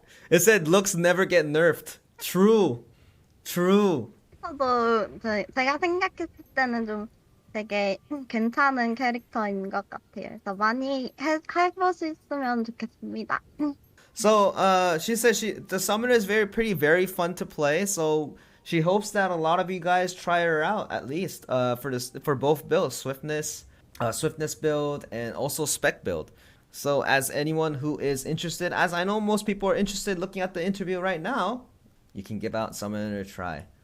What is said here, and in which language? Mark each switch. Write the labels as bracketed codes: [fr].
[en] It said looks never get nerfed. True. [ko] 저도 제가 생각했을 때는 좀 되게 괜찮은 캐릭터인 것 같아요. 그래서 많이 해볼 수 있으면 좋겠습니다. [en] So she says the summoner is very fun to play. So she hopes that a lot of you guys try her out at least for both builds, swiftness build and also spec build. So as anyone who is interested, as I know most people are interested looking at the interview right now, you can give out summoner a try.